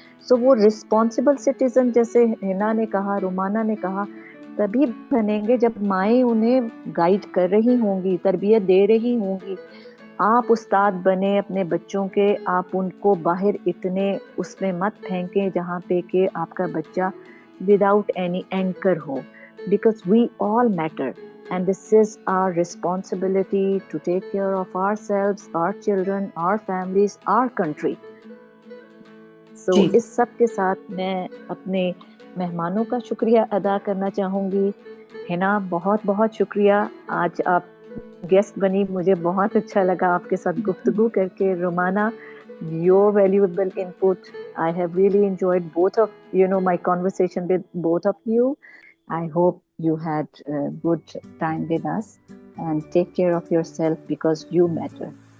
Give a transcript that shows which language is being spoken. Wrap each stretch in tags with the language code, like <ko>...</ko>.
<ur>سو وہ responsible citizen جیسے ہنا نے کہا, رومانہ نے کہا, تبھی بنیں گے جب مائیں انہیں گائیڈ کر رہی ہوں گی, تربیت دے رہی ہوں گی. آپ استاد بنے اپنے بچوں کے, آپ ان کو باہر اتنے اس میں مت پھینکیں جہاں پہ کہ آپ کا بچہ</ur> <en>without any anchor</en> <ur>ہو.</ur> <en>Because we all matter and this is our responsibility to take care of ourselves, our children, our families, our country. So جی</en> <ur>اس سب کے ساتھ میں اپنے مہمانوں کا شکریہ ادا کرنا چاہوں گی. ہنا بہت بہت شکریہ, آج آپ گیسٹ بنی, مجھے بہت اچھا لگا آپ کے ساتھ گفتگو کر کے.</ur> <en>Romana, your valuable input, I have really enjoyed both of my conversation with both of you. I hope you had a good time with us and take care of yourself because you matter.</en>